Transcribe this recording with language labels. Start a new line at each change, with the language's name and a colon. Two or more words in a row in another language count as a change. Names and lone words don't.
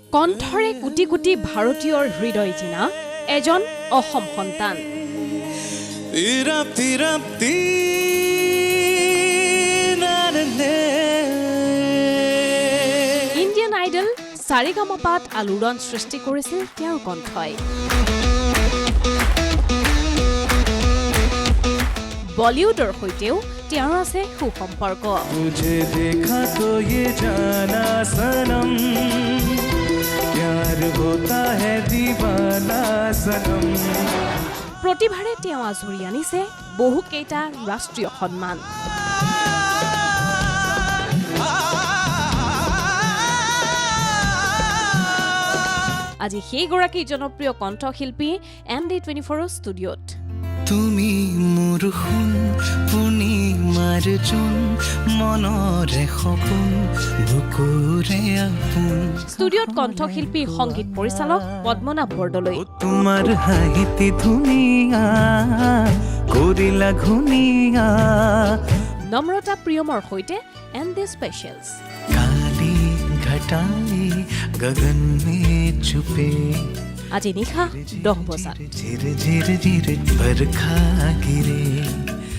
Assamese: কণ্ঠৰে কোটি কোটি ভাৰতীয়ৰ হৃদয় জিনা এজন অসম সন্তান ইণ্ডিয়ান আইডল সাৰেগামাপাত আলোড়ন সৃষ্টি কৰিছিল তেওঁৰ কণ্ঠই বলিউডৰ সৈতেও তেওঁৰ আছে সুসম্পৰ্ক
Hindi: मुझे देखा तो ये जाना सनम प्यार होता है दीवाना सनम
Assamese: প্ৰতিভাৰে তেওঁ আজৰি আনিছে বহুকেইটা ৰাষ্ট্ৰীয় সন্মান আজি সেই গৰাকী জনপ্ৰিয় কণ্ঠশিল্পী MD24 ষ্টুডিঅ'ত তুমি মোৰ শুন পূৰ্ণিমাৰ জোন মনৰে সপোন বুকুৰে আপোন ষ্টুডিঅ'ত কণ্ঠশিল্পী সংগীত পৰিচালক পদ্মনাভ বৰদলৈ তোমাৰ হাঁহিতে ধুনীয়া কৰিলা ঘুনীয়া নম্ৰতা প্ৰিয়মৰ সৈতে MD স্পেচিয়েলছ
Hindi: काली घटाई गगन में छुपे
Assamese: আজি নিশা 10 বজাত
Hindi: झिर झिर झिर बरखा गिरे